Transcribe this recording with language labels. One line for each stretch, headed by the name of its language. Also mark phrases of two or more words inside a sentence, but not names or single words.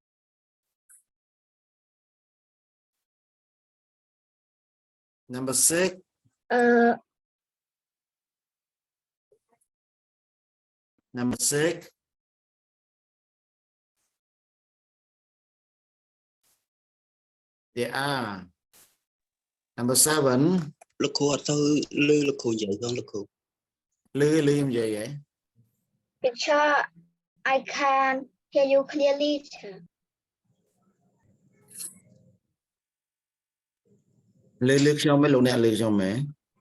English: number 6 number 6 there are number 7
Khmer: លោកគ្រូអត់ទៅលឺលោកគ្រូនិយាយផងលោកគ្រូ លឺខ្ញុំនិយាយហ៎
English: Teacher, I can hear you clearly sir.
Khmer: លឺខ្ញុំមែនលោកអ្នកលឺខ្ញុំមែន